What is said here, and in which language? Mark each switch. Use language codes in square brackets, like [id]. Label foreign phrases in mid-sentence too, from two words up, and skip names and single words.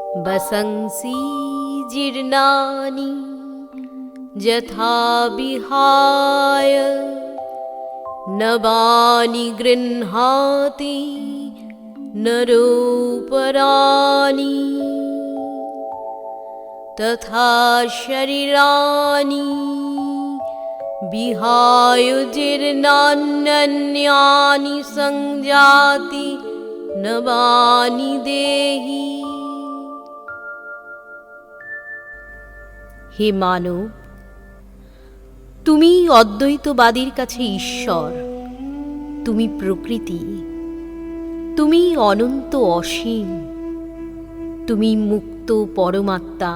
[sa] वसंसि जीर्णानि यथा विहाय नवानि गृह्णाति नरोपराणि तथा शरीराणि विहाय जीर्णान्यन्यानि संजाति नवानि देहि। [bn] হে মানব, তুমি অদ্বৈতবাদীর কাছে ঈশ্বর, তুমি প্রকৃতি, তুমি অনন্ত অসীম, তুমি মুক্ত পরমাত্মা।